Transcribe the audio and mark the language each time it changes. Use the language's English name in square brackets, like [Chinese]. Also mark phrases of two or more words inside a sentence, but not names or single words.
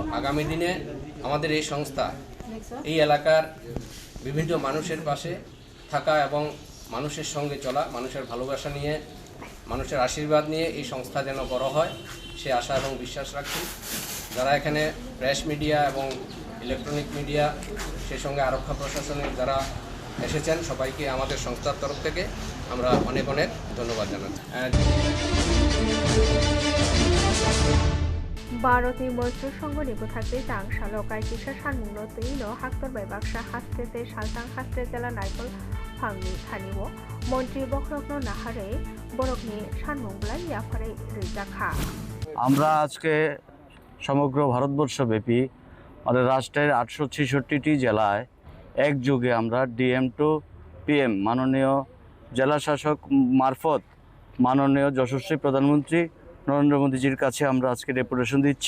[Bangla] আগামী দিনে আমাদের এই সংস্থা এই এলাকার বিভিন্ন মানুষের পাশে থাকা এবং মানুষের সঙ্গে চলা, মানুষের ভালোবাসা নিয়ে, মানুষের আশীর্বাদ নিয়ে এই সংস্থা যেন বড় হয় সে আশা এবং বিশ্বাস রাখছি। যারা এখানে প্রেস মিডিয়া এবং ইলেকট্রনিক মিডিয়া, সেই সঙ্গে আরক্ষা প্রশাসনের যারা এসেছেন, সবাইকে আমাদের সংস্থার তরফ থেকে আমরা অনেক অনেক ধন্যবাদ জানাচ্ছি। [Kok Borok] भारतनि मैत्र संघनि बुथाखै तां सालो कायतिसा सानमुंनो तैनो हाक्तर बायबाक्सा हास्टेते सालतां हास्टे जेला नायकल फांनि खानिव मन्त्रि बखरकनो नाहारे बरकनि सानमुंब्लाय याफारै रैजाखा [Bangla] আমরা আজকে সমগ্র ভারতবর্ষব্যাপী আমাদের রাষ্ট্রের 866টি জেলায় একযোগে আমরা [English] DM to PM [Bangla] মাননীয় জেলা শাসক মারফত মাননীয় যশস্বী প্রধানমন্ত্রী নরেন্দ্র মোদীজির কাছে আমরা আজকে ডেপুটেশন দিচ্ছি।